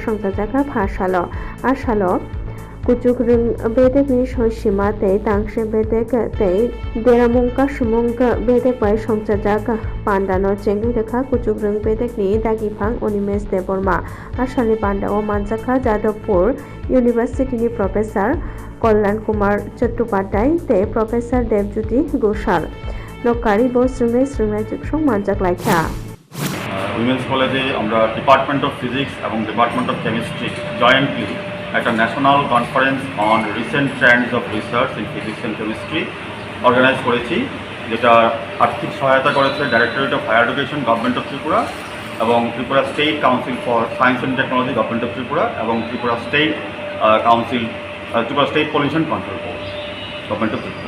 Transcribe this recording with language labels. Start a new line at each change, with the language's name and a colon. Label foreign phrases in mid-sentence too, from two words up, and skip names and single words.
Kok Borok: संजाजाखा फासालो आसालो कुचुक रों बेदेकनि सयसीमा तै तांसे बेदेक तै देरामुंका सुमुंग बेदेक बाय संजाजाक पांडानो चेंगै रेखा कुचुक रों बेदेकनि दागिफां अनिमेश देबबर्मा आसालनि पांडाओ मानजाखा जादवपुर यूनिवर्सिटीनि प्रोफेसर कल्याण कुमार चट्टोपाध्याय तै प्रोफेसर देवज्योति घोषाल नकारि बो स्रुङै स्रुङै जुगसं मानजाक लायखा
Bangla: উইমেন্স কলেজে আমরা ডিপার্টমেন্ট অফ ফিজিক্স এবং ডিপার্টমেন্ট অফ কেমিস্ট্রি জয়েন্টলি একটা ন্যাশনাল কনফারেন্স অন রিসেন্ট ট্রেন্ডস অফ রিসার্চ ইন ফিজিক্স অ্যান্ড কেমিস্ট্রি অর্গানাইজ করেছি, যেটা আর্থিক সহায়তা করেছে ডাইরেক্টরেট অফ হায়ার এডুকেশন গভর্নমেন্ট অফ ত্রিপুরা এবং ত্রিপুরা স্টেট কাউন্সিল ফর সায়েন্স অ্যান্ড টেকনোলজি গভর্নমেন্ট অফ ত্রিপুরা এবং ত্রিপুরা স্টেট কাউন্সিল ত্রিপুরা স্টেট পলিউশন কন্ট্রোল বোর্ড গভর্নমেন্ট অফ ত্রিপুরা।